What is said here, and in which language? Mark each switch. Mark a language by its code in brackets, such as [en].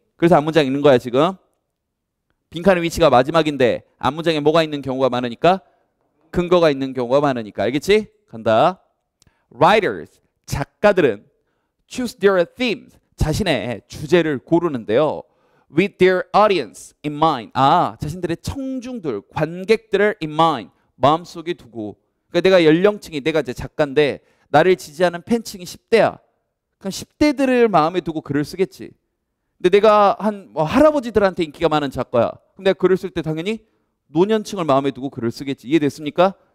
[ko] 그래서 앞문장 읽는 거야 지금. 빈칸의 위치가 마지막인데 앞문장에 뭐가 있는 경우가 많으니까? 근거가 있는 경우가 많으니까. 알겠지? 간다. [en] Writers, [ko] 작가들은 [en] choose their themes, [ko] 자신의 주제를 고르는데요. [en] With their audience in mind. [ko] 자신들의 청중들, 관객들을 [en] in mind, [ko] 마음속에 두고. 그러니까 내가 연령층이 내가 이제 작가인데 나를 지지하는 팬층이 10대야. 그럼 10대들을 마음에 두고 글을 쓰겠지. 근데 내가 한 할아버지들한테 인기가 많은 작가야. 그럼 내가 글을 쓸 때 당연히 노년층을 마음에 두고 글을 쓰겠지. 이해됐습니까?